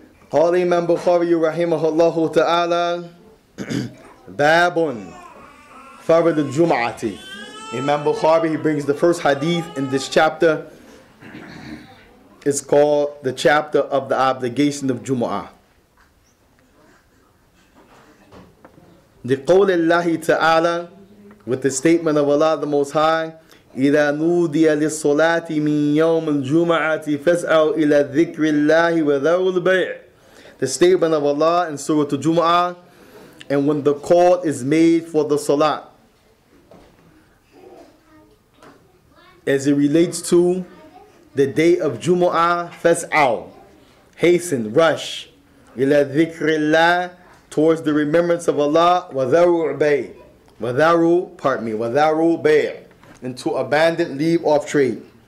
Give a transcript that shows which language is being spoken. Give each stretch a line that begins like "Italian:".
Arabic: قال الإمام بخاري رحمه الله تعالى باب فرض الجمعة.
English: Imam Bukhari, he brings the first hadith in this chapter. It's called the chapter of the obligation of Jumu'ah.
Arabic: لقول الله تعالى,
English: with the statement of Allah the Most High,
Arabic: إذا نودي للصلاة من يوم الجمعة فاسعوا إلى ذكر الله وذروا البيع.
English: The statement of Allah in Surah Al-Jumu'ah, and when the call is made for the salat, as it relates to the day of Jumu'ah, fas'aw, hasten, rush,
Arabic: ila dhikrillah,
English: towards the remembrance of Allah,
Arabic: wadharu bay,
English: wadharu bay, and to abandon, leave off trade.